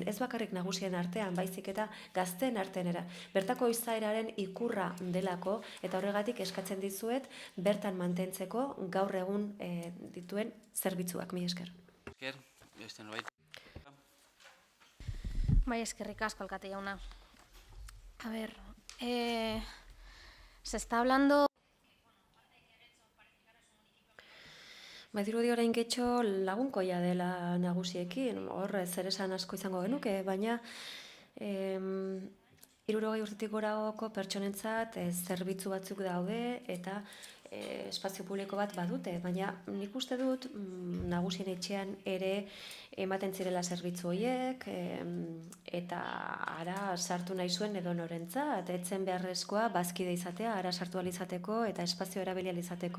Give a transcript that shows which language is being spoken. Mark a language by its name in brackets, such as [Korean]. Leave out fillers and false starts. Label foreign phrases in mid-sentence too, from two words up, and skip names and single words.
[Basque] Ez bakarrik Nagusien artean, baizik eta gazteen artean bertako izaeraren ikurra delako, eta horregatik eskatzen dizuet bertan mantentzeko gaur egun dituen zerbitzuak, mila esker. Bai, eskerrik asko, alkate jauna. [Spanish] A ver, se está hablando... [Basque] Badirudi orain getxo lagunkoia dela Nagusiekin, hor zer esan asko izango genuke, baina 60 urtetik gorako pertsonentzat zerbitzu batzuk daude eta espazio publiko bat badute, baina nik uste dut Nagusien Etxean ere ematen zirela zerbitzu horiek eta ara sartu nahi zuen edo norentzat, etzen beharrezkoa bazkide izatea, ara sartu alizateko eta espazio erabili alizateko.